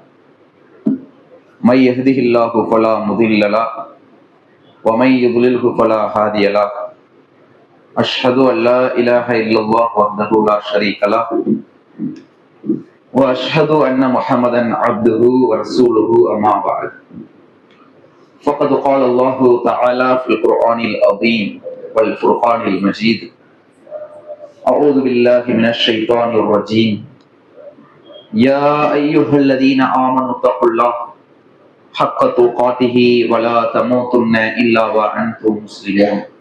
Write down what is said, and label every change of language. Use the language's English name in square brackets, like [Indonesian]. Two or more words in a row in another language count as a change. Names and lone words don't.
[Arabic] من يهده الله فلا مضل له ومن يضلل فلا هادي له أشهد أن لا إله إلا الله وحده لا شريك له وأشهد أن محمدا عبده ورسوله أما بعد. فقد قال الله تعالى في القرآن العظيم والفرقان المجيد: أعوذ بالله من الشيطان الرجيم يا أيها الذين آمنوا اتقوا الله حق تقاته ولا تموتن إلا وأنتم مسلمون.